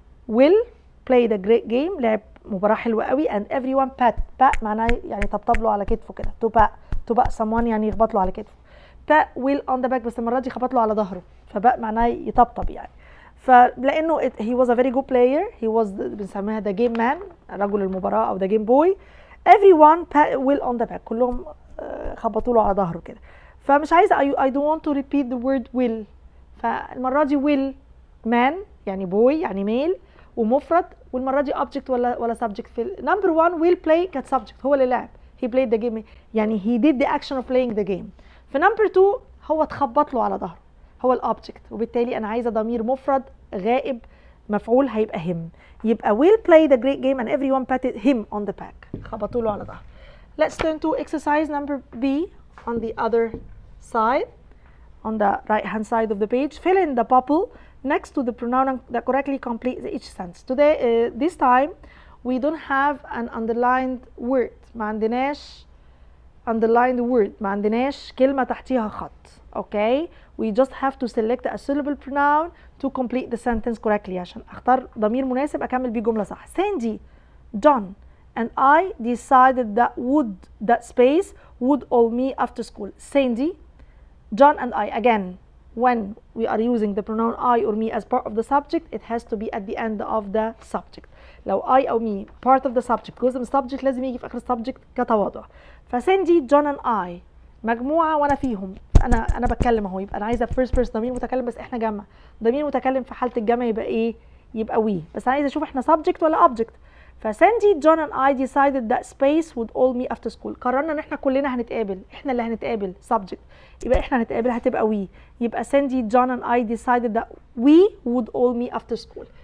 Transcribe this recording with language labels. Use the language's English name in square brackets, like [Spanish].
[English] will play the great game، [Arabic] لعب مباراة حلوة قوي. [English] and everyone pat [Arabic] معناه يعني طبطب له على كتفه كده. to pat someone يعني يخبط له على كتفه. [English] pat will on the back [Arabic] بس المرة دي خبط له على ظهره، فباء معناه يطبطب يعني. [English] فلأنه he was a very good player، he was بنسميها the game man [Arabic] رجل المباراة [English] أو the game boy. everyone pat will on the back، [Arabic] كلهم خبطوا له على ظهره كده. فمش عايزة [English] I don't want to repeat the word will، فالمرة دي will man يعني boy يعني male ومفرد، والمرة دي object ولا subject. في number 1 will play كانت subject، [Arabic] هو اللي لعب [English] he played the game يعني he did the action of playing the game. [Arabic] في number 2 هو اتخبط له على ظهره، هو الأوبجكت، وبالتالي أنا عايزة ضمير مفرد غائب مفعول هيبقى him. [English] يبقى will play the great game and everyone patted him on the back، [Arabic] خبطوا له على ظهره. [English] Let's turn to exercise number B on the other side, on the right hand side of the page. Fill in the bubble next to the pronoun that correctly complete each sentence. Today this time we don't have an underlined word، [Arabic] ما عندناش underlined word، ما عندناش كلمة تحتيها خط. [English] Okay, we just have to select a suitable pronoun to complete the sentence correctly [Arabic] عشان اختار ضمير مناسب اكمل بيه جملة صح. [English] Sandy, John and I decided that space would all me after school. Sandy, John and I. Again, when we are using the pronoun I or me as part of the subject, it has to be at the end of the subject. [Arabic] لو I أو me [English] part of the subject [Arabic] جزء من subject لازم يجي في آخر subject كتواضع. فسندي [English] John and I [Arabic] مجموعة وأنا فيهم، أنا بتكلم أهو، يبقى أنا عايزة first person ضمير متكلم بس إحنا جمع. ضمير متكلم في حالة الجمع يبقى إيه؟ يبقى we، بس عايزة أشوف إحنا subject ولا object. [English] فسندي John and I decided that space would all me after school. [Arabic] قررنا ان احنا كلنا هنتقابل، احنا اللي هنتقابل subject، يبقى احنا هنتقابل هتبقى we. [English] يبقى Sandy John and I decided that we would all me after school.